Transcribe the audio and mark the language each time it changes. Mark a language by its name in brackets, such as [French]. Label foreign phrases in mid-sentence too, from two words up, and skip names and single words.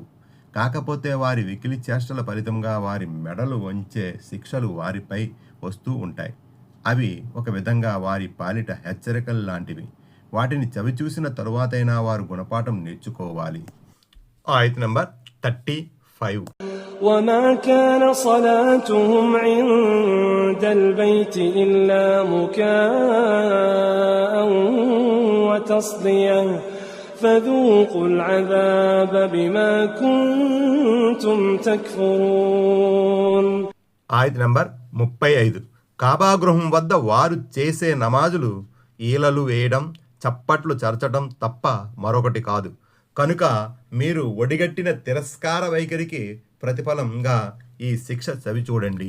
[Telugu] కాకపోతే వారి వికిలి చేష్టల ఫలితంగా వారి మెడలు వంచే శిక్షలు వారిపై వస్తూ ఉంటాయి. అవి ఒక విధంగా వారి పాలిట హెచ్చరికలు లాంటివి. వాటిని చవిచూసిన తరువాతైనా వారు గుణపాఠం నేర్చుకోవాలి. ఆయత్ నంబర్ 35. [Arabic] وما كان صلاتهم عند البيت إلا مكاء وتصدية فذوقوا العذاب بما كنتم تكفرون. [Telugu] ఆయత్ నంబర్ 35. కాబా గృహం వద్ద వారు చేసే నమాజులు ఈలలు వేయడం, చప్పట్లు చరచడం తప్ప మరొకటి కాదు. కనుక మీరు ఒడిగట్టిన తిరస్కార వైఖరికి ప్రతిఫలంగా ఈ శిక్ష చవిచూడండి.